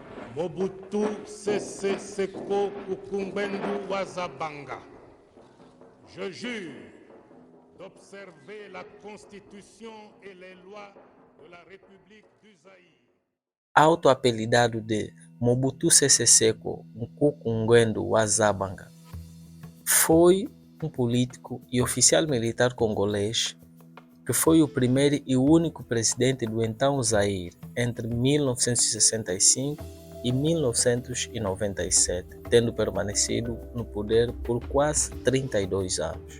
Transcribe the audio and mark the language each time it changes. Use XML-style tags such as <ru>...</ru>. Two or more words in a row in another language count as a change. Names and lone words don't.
<fr>Mobutu Sese Seko Kukumbendo Wazabanga. Je jure d'observer la Constitution et les lois de la République du Zaïre.</fr> <pt>Autoapelidado de Mobutu Sese Seko Kukumbendo Wazabanga, foi político e oficial militar congolês que foi o primeiro e único presidente do então Zaire entre 1965 e 1997, tendo permanecido no poder por quase 32 anos.</pt>